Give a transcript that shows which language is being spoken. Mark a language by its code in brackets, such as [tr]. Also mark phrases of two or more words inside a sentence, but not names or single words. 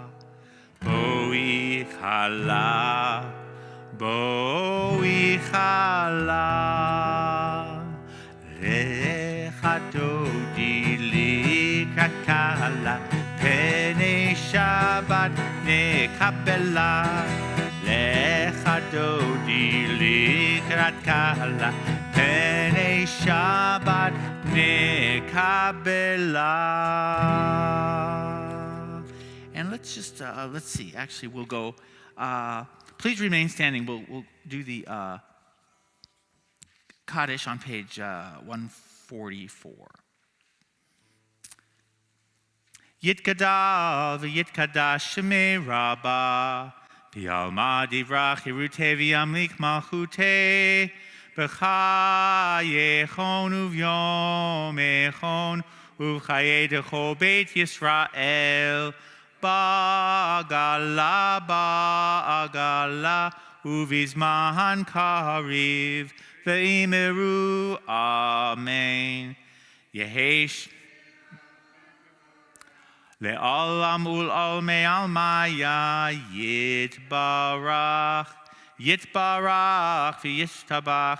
[he] בואי חלה, בואי חלה, לך דודי לקראת קהלה, פני שבת נקבלה. לך דודי לקראת קהלה, פני שבת נקבלה. [en] And let's just, let's see, actually we'll go, please remain standing. We'll do the Kaddish on page 144. [arc] יתגדא ויתקדש שמה רבא, ויאלמא דברך ירותה וימליך מלכותה, בחא יחון וביום אחון, ובחיי דכו בית ישראל, בעגלא, ובזמן קריב, ואמרו, אמן. יהש לעולם ולעולמי עלמיא, יתברך, וישתבח,